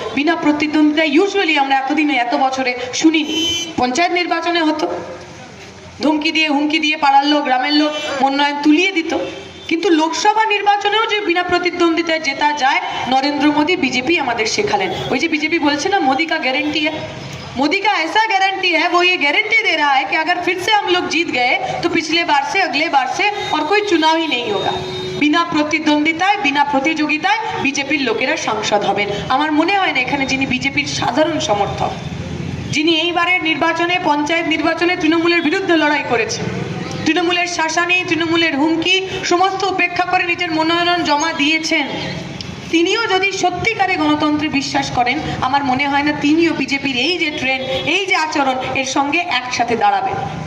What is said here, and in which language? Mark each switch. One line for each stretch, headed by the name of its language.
Bangla: বিনা প্রতিদ্বন্দ্বিতায় ইউজুয়ালি আমরা এতদিনে, এত বছরে শুনিনি। পঞ্চায়েত নির্বাচনে হতো, ধমকি দিয়ে, হুমকি দিয়ে পাড়ার লোক, গ্রামের লোক মনোনয়ন তুলিয়ে দিত। কিন্তু লোকসভা নির্বাচনেও যে বিনা প্রতিদ্বন্দ্বিতায় জেতা যায়, নরেন্দ্র মোদী, বিজেপি আমাদের শেখালেন। ওই যে বিজেপি বলছে না,
Hindi: मोदी का गारंटी है, मोदी का ऐसा गारंटी है, वो ये गारंटी दे रहा है कि अगर फिर से हम लोग जीत गए तो पिछले बार से, अगले बार से और कोई चुनाव ही नहीं होगा।
Bangla: বিনা প্রতিদ্বন্দ্বিতায়, বিনা প্রতিযোগিতায় বিজেপির লোকেরা সাংসদ হবেন। আমার মনে হয় না এখানে যিনি বিজেপির সাধারণ সমর্থক, যিনি এইবারের নির্বাচনে, পঞ্চায়েত নির্বাচনে তৃণমূলের বিরুদ্ধে লড়াই করেছেন, তৃণমূলের শাসানি, তৃণমূলের হুমকি সমস্ত উপেক্ষা করে নিজের মনোনয়ন জমা দিয়েছেন, তিনিও যদি সত্যিকারে গণতন্ত্রে বিশ্বাস করেন, আমার মনে হয় না তিনিও বিজেপির এই যে ট্রেন্ড, এই যে আচরণ, এর সঙ্গে একসাথে দাঁড়াবেন।